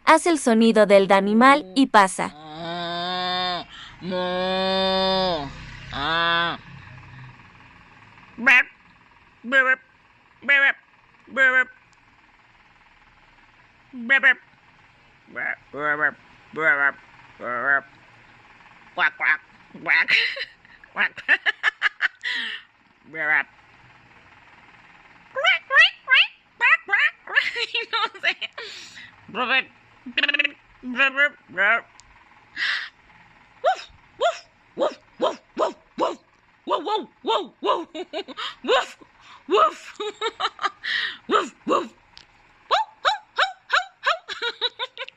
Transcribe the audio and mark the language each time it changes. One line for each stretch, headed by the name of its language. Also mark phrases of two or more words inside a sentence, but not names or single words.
Spanish: Haz el sonido del animal y pasa. Moo. Burp, burp, burp, burp, burp, burp, burp, burp, burp. Quack, quack, quack, quack. Burp. Quack, quack, quack, quack, quack, quack. No sé. Burp, burp, burp, burp. Woof, woof, woof, woof, woof, woof, woof, woof, woof, woof, woof, woof, woof.